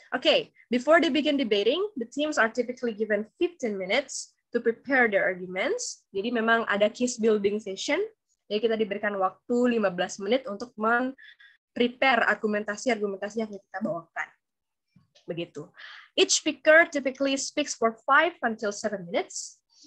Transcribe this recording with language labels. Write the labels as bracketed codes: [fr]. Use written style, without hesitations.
[en] Okay, before they begin debating, the teams are typically given 15 minutes to prepare their arguments. [id] Jadi memang ada [en] case building session. [id] Jadi kita diberikan waktu 15 menit untuk prepare argumentasi-argumentasi yang kita bawakan. Begitu. [en] Each speaker typically speaks for 5 until 7 minutes.